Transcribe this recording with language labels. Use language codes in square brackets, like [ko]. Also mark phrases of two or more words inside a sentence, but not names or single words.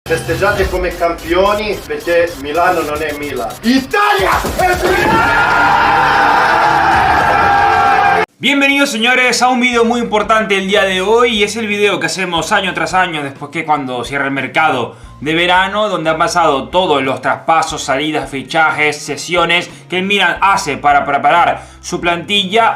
[it] festeggiate come campioni perché Milano non è Milan. [es] Italia es Milan! Bienvenidos señores a un video muy importante el día de hoy, y es el video que hacemos año tras año después que cuando cierra el mercado de verano, donde han pasado todos los traspasos, salidas, fichajes, sesiones que el Milan hace para preparar su plantilla.